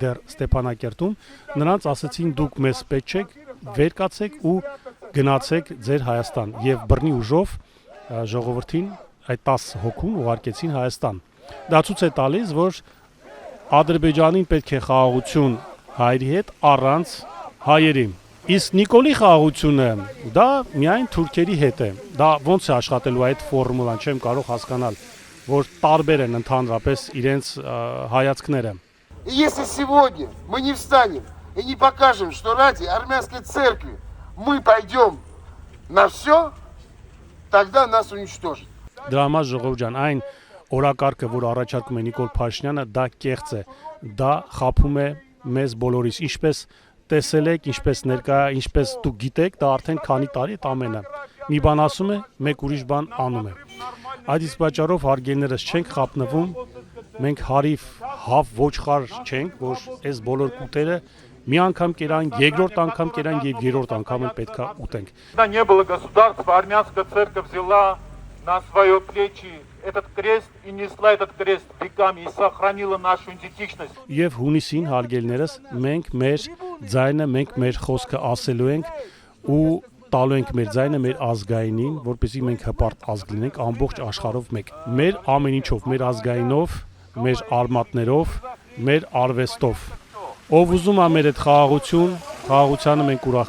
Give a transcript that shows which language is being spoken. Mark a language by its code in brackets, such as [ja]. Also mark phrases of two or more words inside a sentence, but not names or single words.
[hy] դեռ Ստեփանակերտում, նրանց ասացին դուք մեզ պետք չեք, վեր կացեք ու գնացեք ձեր Հայաստան եւ բռնի ուժով ժողովրդին այդ 10 հոգուն ուղարկեցին Հայաստան։ Դա ցույց է տալիս, որ Ադրբեջանին պետք է խաղաղություն հայերի հետ առանց հայերի։ Իսկ Նիկոլի խաղաղությունը դա միայն թուրքերի հետ է։ Դա ոնց է աշխատելու այդ ֆորմուլան, չեմ կարող հասկանալ, որ տարբեր են ընդհանրապես իրենց հայացքները։ [ru] И если сегодня мы не встанем и не покажем, что ради армянской церкви мы пойдем на все, тогда нас уничтожат. [hy] Դրա համար ժողովուրդ ջան, այն օրակարգը, որ առաջարկում է Նիկոլ Փաշինյանը, դա կեղծ է, դա խափում է մեզ բոլորիս, ինչպես տեսել եք, ինչպես ներկա, ինչպես դուք գիտեք, դա արդեն քանի տարի է ամենը։ Մի բան ասում է, մեկ ուրիշ բան անում է։ Այդ իսկ պատճառով հարգելներս չենք խափնվում, մենք հարիվ հավ ոչխար չենք, որ այս բոլոր կուտերը մի անգամ կերան, երկրորդ անգամ կերան եւ երրորդ անգամ էլ պետքա ուտենք։ [ru] Когда не было государства, армянская церковь взяла на свои плечи этот крест и несла этот крест веками и сохранила нашу идентичность. [hy] Եվ հունիսին հարգելներս մենք մեր ձայնը, մենք մեր խոսքը ասելու ենք ու տալու ենք մեր ձայնը մեր ազգայինին, որպեսզի մենք հպարտ ազգ լինենք ամբողջ աշխարհով մեկ։ Մեր ամեն ինչով, մեր ազգայինով, մեր արմատներով, մեր արվեստով։ Ով ուզում է մեր այդ խաղաղություն, խաղաղությանը մենք ուրախ